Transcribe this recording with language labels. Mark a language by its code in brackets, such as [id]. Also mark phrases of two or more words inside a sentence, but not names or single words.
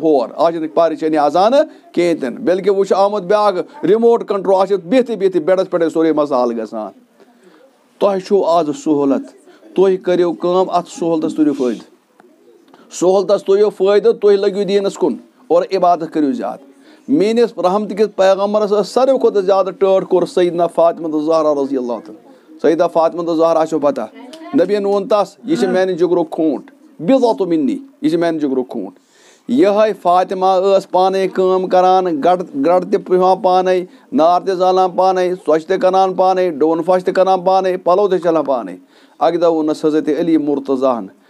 [ks] ہور آز چھِنہٕ پریشٲنی آسان کِہینۍ تہِ نہٕ بلکہِ وۄنۍ چھُ آمُت بیاکھ [en] remote control [ks] آز چھِ بِہتھٕے بِہتھٕے بیڈس پٮ۪ٹھٕے سورُے مسالہٕ حل گژھان تۄہہِ چھُو آز سہوٗلت تُہۍ کٔرِو کٲم اتھ سہوٗلتس تُلِو فٲیدٕ سہوٗلتس تُلِو فٲیدٕ تُہۍ لٔگِو دیٖنس کُن اور عبادت کٔرِو زیادٕ میٲنِس رحمتہٕ کِس پیغمبرس ٲس ساروی کھۄتہٕ زیادٕ ٹٲٹھ کوٚر سیدنا فاطمہ زہرا [ar] رضی اللہ تعالیٰ [ks] سیدہ فاطمہ زہرا آسیو پتہ نبیَن ووٚن تس یہِ چھِ میانہِ جگرُک خوٗن [ar] بِضعۃ مِنی [ks] یہِ چھِ میانہِ جگرُک خوٗن یِہے فاطمہ ٲس پانے کٲم کران گرٕ تہِ پِہوان پانے نار تہِ زالان پانے ژۄچہِ تہِ کٕنان پانے ڈوٗن پھش تہِ کٕنان پانے پلو تہِ چھلان پانے اکہِ دۄہ ووٚننس حضرت علی مُرتضاہن